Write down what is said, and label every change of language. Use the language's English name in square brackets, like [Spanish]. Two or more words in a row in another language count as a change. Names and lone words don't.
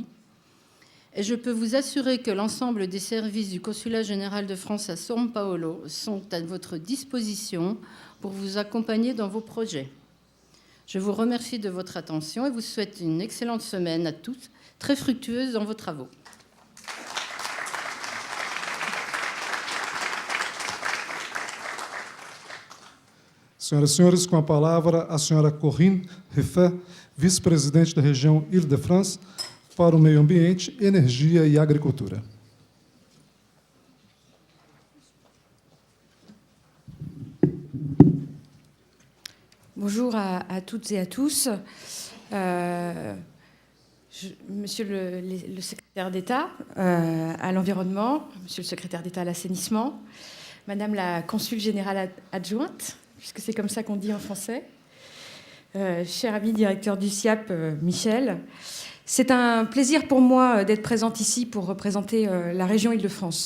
[French] Et je peux vous assurer que l'ensemble des services du Consulat général de France à São Paulo sont à votre disposition pour vous accompagner dans vos projets. Je vous remercie de votre attention et vous souhaite une excellente semaine à tous, très fructueuse dans vos travaux. [Portuguese] Senhoras e senhores, com a palavra a senhora Corinne Ruffet, vice-presidente da região Île-de-France, para o meio ambiente, energia e agricultura. [French] Bonjour à toutes et à tous. Monsieur le secrétaire d'État à l'environnement, monsieur le secrétaire d'État à l'assainissement, madame la consul générale adjointe, puisque c'est comme ça qu'on dit en français, cher ami directeur du SIAP, Michel, c'est un plaisir pour moi d'être présente ici pour représenter la région Île-de-France.